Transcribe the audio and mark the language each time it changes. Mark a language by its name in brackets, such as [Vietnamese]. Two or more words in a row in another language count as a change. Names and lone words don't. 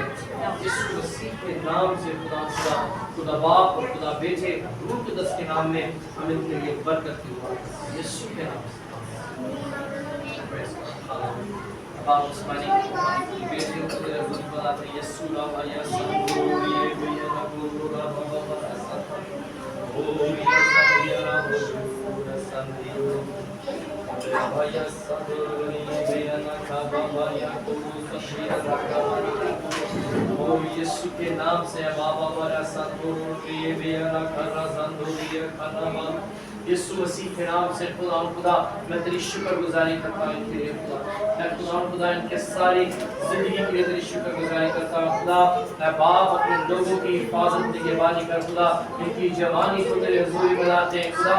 [Urdu] یسوع مسیح کے نام سے خدا باپ اور خدا بیٹے روح القدس کے نام میں ہم ان کے لیے برکت کی دعا کرتے ہیں. یسوع کے نام سے باپ اسمانی بیٹیوں کو تیرے حضور بلاتے ہیں. یسوع رابا یا سنگو یہ بیا رابو رابا بابا سنگو او یا سنگو رابو سنگو رابا یا سنگو بیا نکا بابا یا کبو سنگو رابا او یسوع کے نام سے بابا برا سنگو یہ بیا نکا سنگو بیا کھانا. یسوع مسیح کے نام سے خدا میں تیری شکر گزاری کرتا ہوں ان کے لیے خدا. اے خدا ان کے ساری زندگی کے لیے تیری شکر گزاری کرتا ہوں خدا. اے باپ اپنے لوگوں کی حفاظت نگہبانی کر خدا, ان کی جوانی کو تیرے حضور میں لاتے ہیں خدا.